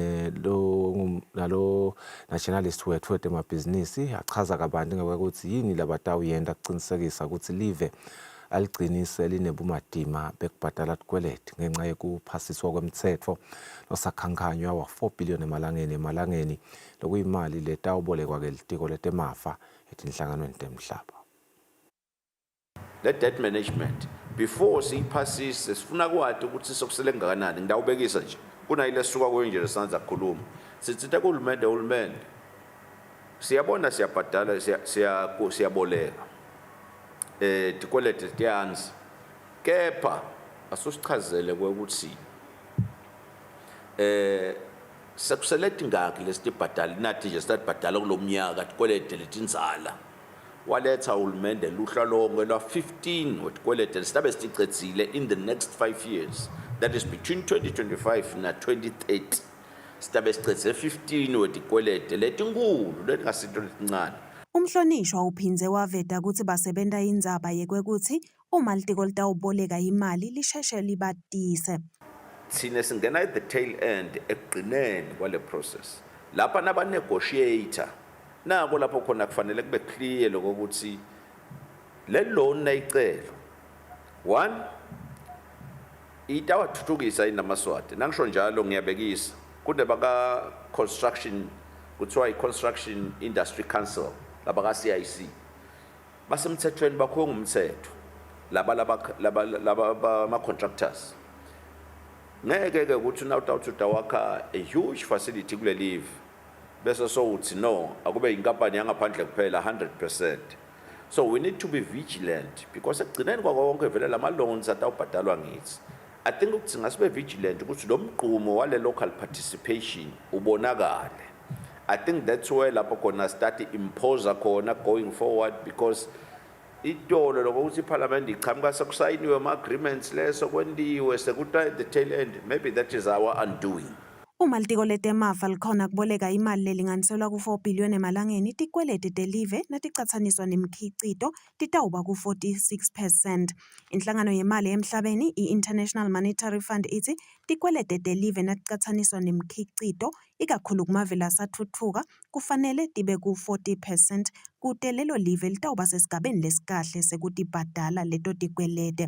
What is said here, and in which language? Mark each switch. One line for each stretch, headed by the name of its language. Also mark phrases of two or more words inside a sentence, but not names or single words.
Swati: nalo nationalist wethu wetemabhizinisi achaza kabanti ngokuthi yini labatawuyenda kucinisekisa ukuthi live aligcinise linebumadima bekubhadala tikweleti ngenxa yekuphasiswa kwemtsetfo losakhankanywa wa-4 billion emalangeni lokuyimali letawubolekwa kelitiko letemafa etinhlanganweni temhlaba. Le
English: debt management
Swati: before siyiphasise sifuna kwathi ukuthi sokusele ngakanani ngidawubekisa nje kunayile suka kwenje lesanza kukhuluma sitsithe kuhulumende siyabona siyabhadala siyaboleka tikweleti tiyanzi kepha asusichazele ukuthi sekuseleti ngakhi lesitibhadala nathi nje sitibhadala kulomnyaka tikweleti letinzala waletha uhulumende luhla lonke lwa 15 wetikweleti lesitabe siticedzile
English: in the next 5 years, that is between 2025
Swati: na 2030 sitabe sicedze 15 wetikweleti letinkulu letingasinto letincane. Umhlonishwa uphindze waveta ukuthi basebenta indzaba yekwekuthi uma litiko litawuboleka imali lisheshe libatise. Thina singena
English: at the tail end
Swati: ekugcineni kwale process lapha nabanegotiator nako lapho khona kufanele kube clear lokuthi le loan nayicelo 1 itawathuthukisa inamaswati nangisho njalo ngiyabekisa kunde baka construction kuthiwa i-Construction Industry Council laba ka-CIC basemthethweni bakho ngumthetho laba ama-contractors ngeke ukuthi nawutawuthuta wakha
English: a huge facility
Swati: kule live bese so uthi no akube inkampani yangaphandle kuphela 100%.
English: So we need to be vigilant because
Swati: ekugcineni kwako konke vele lama loans atawubhadalwa ngithi.
English: I think
Swati: ukuthi ngasibe vigilant ukuthi lo mgqumo wale local participation ubonakale.
English: I think that's where
Swati: lapho khona
English: start impose khona going forward because
Swati: itolo lokuthi iparliament iqhamuka sekusayiniwe ama agreements leso kwendiwe sekuta
English: at the tail end, maybe that is our undoing.
Swati: Uma litiko letemava likhona kuboleka imali lelinganiselwa ku-4 billion emalangeni, tikweleti telive naticatsaniswa nemkhicito titawuba ku-46%. Inhlangano yemali emhlabeni, i-International Monetary Fund, ithi tikweleti telive naticatsaniswa nemkhicito ikakhulu kumave lasathutfuka kufanele tibe ku-40% kute lelo live litawuba sesigabeni lesikahle sekutibhadala leto tikwelete.